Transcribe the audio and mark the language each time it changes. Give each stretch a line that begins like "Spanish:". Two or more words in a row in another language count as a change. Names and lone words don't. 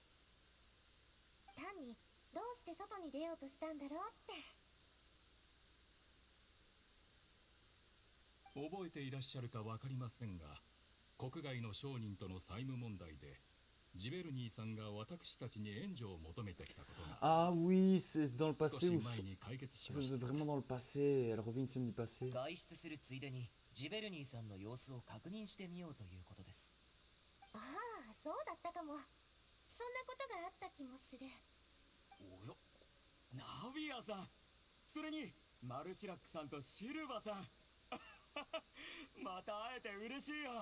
Japanese: 単にどうして外に出ようとしたんだろうって。覚えていらっしゃるか分かりませんが、国外の商人との債務問題でジベルニーさんが私たちに援助を求めてきたことが
French: Ah oui, c'est dans le
Japanese: 少
French: passé
Japanese: し
French: ou
Japanese: 前に解決しまし
French: c'est
Japanese: た。
French: vraiment dans le passé. Elle revient une scène du passé.
Japanese: 外出するついでにジベルニーさんの様子を確認してみようということです。ああ、そうだったかも。そんなことがあった気もする。およ、ナビアさん、それにマルシラックさんとシルバさんまた会えて嬉しいよ。